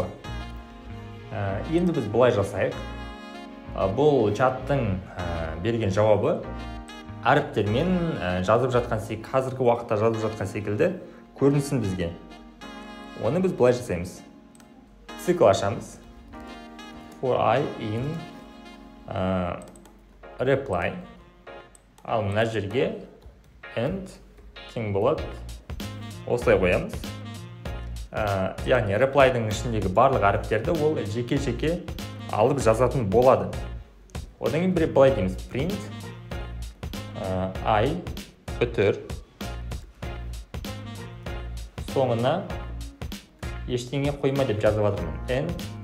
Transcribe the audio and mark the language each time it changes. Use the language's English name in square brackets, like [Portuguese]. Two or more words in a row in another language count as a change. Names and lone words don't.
[Kazakh] Енді біз бұлай жасайық. Бұл чаттың берген жауабы әріптермен жазып жатқан секілді, қазіргі уақытта жазып жатқан секілді көрінсін бізге. Оны біз бұлай жасаймыз. Цикл ашамыз. [English] For I in reply. [Kazakh] Ал мына жерге end тең болады. Осылай қоямыз. Яғни reply-дің ішіндегі барлық әріптерді ол жеке-жеке алып жазатын болады. Одан кейін бір былай дейміз. [English] Print I [Kazakh] бүтір соңына ештеңе қойма деп жазып жатырмын.